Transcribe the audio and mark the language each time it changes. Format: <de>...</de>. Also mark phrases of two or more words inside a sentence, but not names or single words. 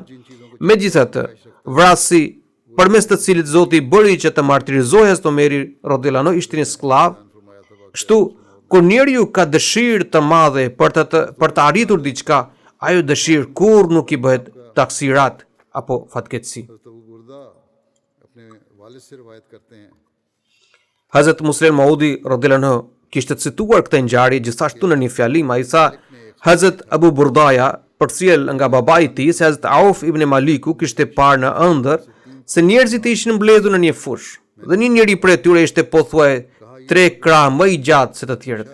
<sq>Megjithatë, vrasi përmes të cilit Zoti i bëri që të martirizohej Hazrat Omeri</sq> <ar>رضي الله عنه</ar> <sq>ishte një skllav. Kështu, kur njeriu ka dëshirë të madhe për të arritur diçka, ajo dëshirë kurrë nuk i bëhet taksirat apo fatkeqësi.</sq> <ur>حضرت ابو بردہ اپنے والد سے روایت کرتے ہیں,</ur> <sq>Hazrat Muslim Maudi</sq> <ar>رضي الله عنه</ar> <sq>kishte cituar këtë ngjarje gjithashtu në një fjalim. Ai tha: Hazrat Abu Burdaja përcjell nga babai i tij se Hazrat Auf ibn Maliku kishte parë në ëndër se njerëzit ishin mbledhur në një fush dhe një njeri prej tyre ishte pothuaj 3 krah më i gjatë se të tjerët.</sq>